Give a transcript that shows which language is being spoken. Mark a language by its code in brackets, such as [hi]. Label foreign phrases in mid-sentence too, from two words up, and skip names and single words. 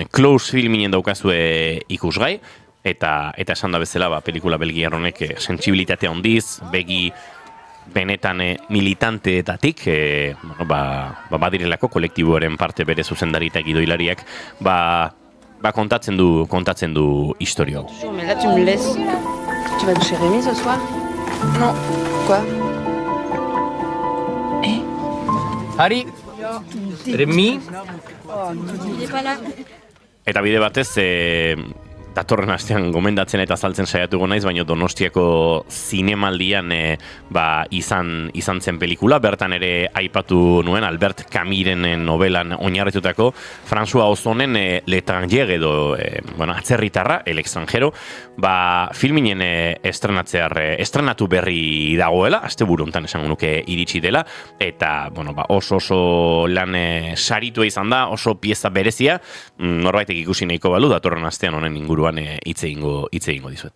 [eu] Close filminen daukazue ikusgai, eta esan da bezala pelikula belgiar honek sentsibilitatea handiz, begi benetan militanteetatik, badirelako kolektiboaren parte bere zuzendari eta gidoilariak, kontatzen du historio. [fr] Mais là tu me laisses. Tu vas chez Rémi ce soir? Non. Quoi? Ari, Rémi. Il est pas là. [eu] Eta bide batez, datorren astean gomendatzen eta saltzen saiatuko naiz, baina Donostiako zinemaldian izan zen pelikula, bertan ere aipatu nuen Albert Camusen novelan oinarritutako François Ozonen L'Étranger edo atzerritarra, El extranjero, filminen estrenatu berri dagoela, asteburu hontan esango nuke iritsi dela, eta oso lan saritua izan da, oso pieza berezia, norbaitek ikusi nahiko balu, datorren astean honen inguruan hitz egingo dizuet.